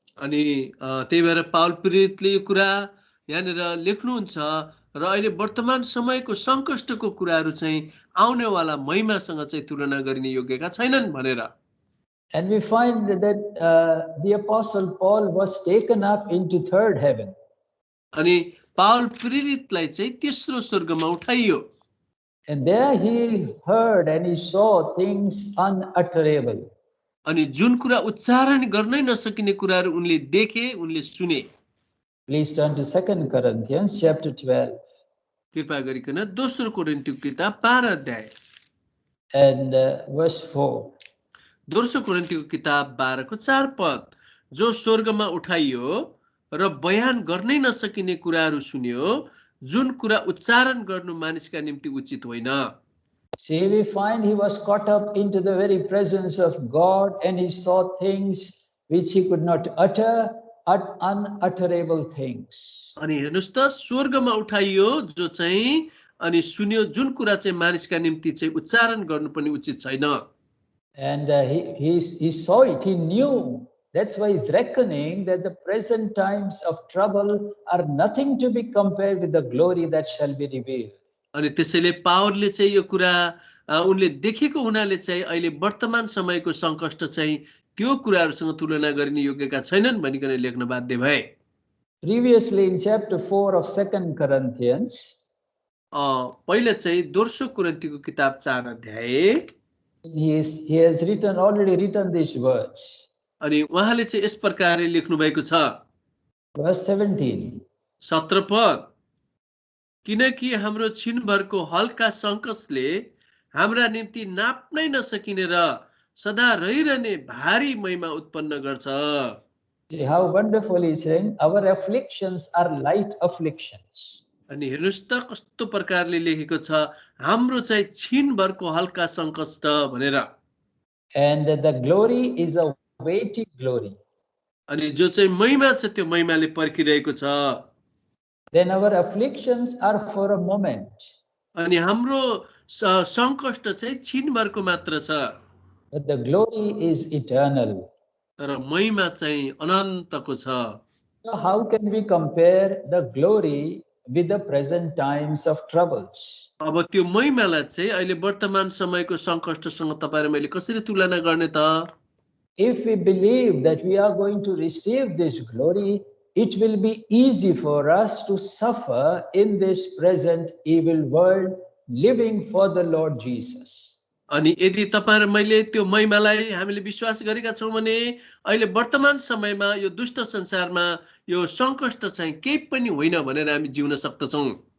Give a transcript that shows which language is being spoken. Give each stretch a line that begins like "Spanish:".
Nepali: अनि त्यही भएर पाउल प्रेरितले यो कुरा यहाँनिर लेख्नुहुन्छ र अहिले वर्तमान समयको संकष्टको कुराहरू चाहिँ आउनेवाला महिमासँग चाहिँ तुलना गरिने योग्यका छैनन् भनेर।
English: And we find that the apostle Paul was taken up into third heaven.
Nepali: अनि पाउल प्रेरितलाई चाहिँ तेस्रो स्वर्गमा उठाइयो।
English: And there he heard and he saw things unutterable.
Nepali: अनि जुन कुरा उच्चारण गर्नै नसकिने कुराहरू उनले देखे, उनले सुने।
English: Please turn to 2 Corinthians chapter 12.
Nepali: कृपया गरिकन दोस्रो कोरिन्थीको किताब 12 अध्याय
English: And verse 4.
Nepali: दोस्रो कोरिन्थीको किताब 12 को 4 पद, जो स्वर्गमा उठाइयो र बयान गर्नै नसकिने कुराहरू सुन्यो, जुन कुरा उच्चारण गर्नु मानिसका निम्ति उचित होइन।
English: See, we find he was caught up into the very presence of God and he saw things which he could not utter, unutterable things.
Nepali: अनि हेर्नुस् त स्वर्गमा उठाइयो जो चाहिँ अनि सुन्यो जुन कुरा चाहिँ मानिसका निम्ति चाहिँ उच्चारण गर्नु पनि उचित छैन।
English: And he saw it, he knew. That's why he's reckoning that the present times of trouble are nothing to be compared with the glory that shall be revealed.
Nepali: अनि त्यसैले पावलले चाहिँ यो कुरा उनले देखेको हुनाले चाहिँ अहिले वर्तमान समयको संकष्ट चाहिँ त्यो कुराहरूसँग तुलना गरिने योग्यका छैनन् भनिकन लेख्न बाध्य भए।
English: Previously in chapter 4 of 2 Corinthians,
Nepali: पहिले चाहिँ दोस्रो कोरिन्थीको किताब 4 अध्याय
English: he has already written these words.
Nepali: अनि उहाँले चाहिँ यस प्रकारले लेख्नु भएको छ।
English: Verse 17.
Nepali: 17 पद, किनकि हाम्रो छिनभरको हल्का संकटले हाम्रा निम्ति नाप्नै नसकिने र सदा रहिरहने भारी महिमा उत्पन्न गर्छ।
English: See how wonderful he's saying, our afflictions are light afflictions.
Nepali: अनि हेर्नुस् त कस्तो प्रकारले लेखेको छ हाम्रो चाहिँ छिनभरको हल्का संकष्ट भनेर
English: And the glory is a weighty glory.
Nepali: अनि जो चाहिँ महिमा छ त्यो महिमाले पर्खिरहेको छ
English: Then our afflictions are for a moment.
Nepali: अनि हाम्रो संकष्ट चाहिँ छिनभरको मात्र छ
English: But the glory is eternal.
Nepali: तर महिमा चाहिँ अनन्तको छ
English: So how can we compare the glory with the present times of troubles?
Nepali: अब त्यो महिमालाई चाहिँ अहिले वर्तमान समयको संकष्टसँग तपाईं र मैले कसरी तुलना गर्ने त
English: If we believe that we are going to receive this glory, it will be easy for us to suffer in this present evil world, living for the Lord Jesus.
Nepali: अनि यदि तपाईं र मैले त्यो महिमालाई हामीले विश्वास गरेका छौं भने अहिले वर्तमान समयमा यो दुष्ट संसारमा यो संकष्ट चाहिँ केही पनि होइन भनेर हामी जिउन सक्दछौं